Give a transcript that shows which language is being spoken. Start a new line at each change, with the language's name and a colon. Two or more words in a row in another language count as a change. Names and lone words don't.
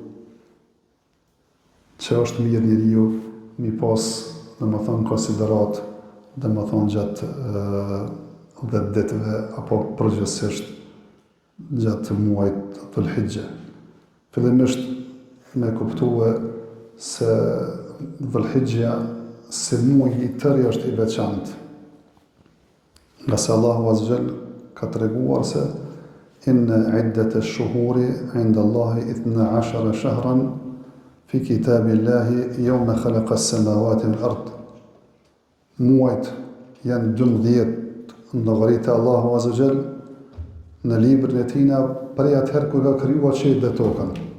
Albanian: që është mirë njeriu mi pas domethënë konsiderat, domethënë gjatë 10 ditëve apo përgjithsisht gjatë muajit Dhul-Hijje. Fillimisht me kuptue se Dhul-Hijja si muaj i tërë është i veçantë. Nga se
Arabic: الله عز وجل
Albanian: ka treguar se
Arabic: إن عدة الشهور عند الله 12 شهرا في كتاب الله يوم خلق السماوات والأرض.
Albanian: Muajt janë 12 në llogaritë e Allahu
Arabic: عز وجل
Albanian: në librin e tina prej atëherë kur ka krijuar qiellin dhe tokën.